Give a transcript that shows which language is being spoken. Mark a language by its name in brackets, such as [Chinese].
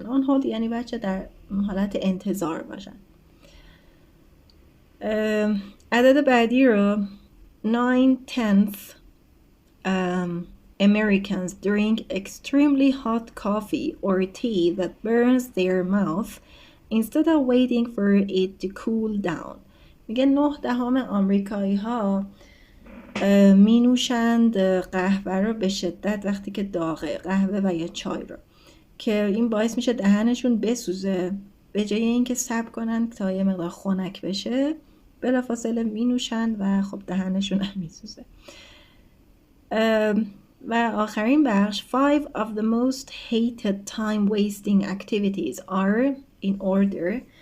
[Persian] on hold یعنی بچه در حالت انتظار باشن. عدد بعدی رو [English] 9/10 Americans drink extremely hot coffee or tea that burns their mouth instead of waiting for it to cool down. [Persian] میگه 9/10 آمریکایی ها می نوشند قهوه رو به شدت وقتی که داغه، قهوه و یا چای رو، که این باعث میشه دهنشون بسوزه. به جای اینکه صبر کنن تا یه مقدار خنک بشه بلافاصله می نوشن و خب دهنشون هم میسوزه. و آخرین بخش [English] 5 of the most hated time wasting activities are in order.